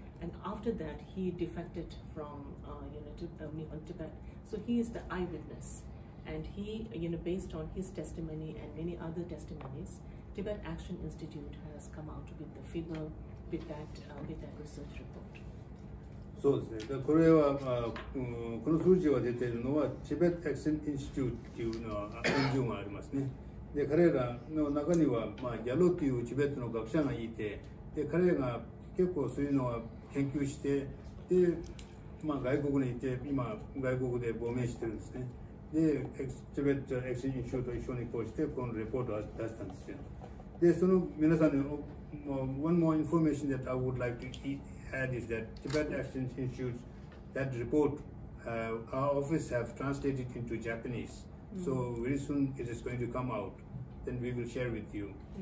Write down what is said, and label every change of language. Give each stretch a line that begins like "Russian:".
English: And after that, he defected from Tibet. So he is the eyewitness, and he, based on his testimony and many other testimonies, Tibet Action Institute has come out with the figure with that research report.
Japanese: そうですね。これはこの数字が出ているのはチベット・アクション・インスティテュートというのはNGOがありますね。で、彼らの中にはヤロというチベットの学者がいて、で彼らが結構そういうのは研究して、で、外国にいて、今、外国で亡命してるんですね。で、チベット・アクション・インスティテュートと一緒にこうして、このレポートを出したんですよ。で、その皆さんに、
English: one more information that I would like to add is that Tibet Action Institute, that report, our office have translated into Japanese. So very soon it is going to come out. Then we will share with you.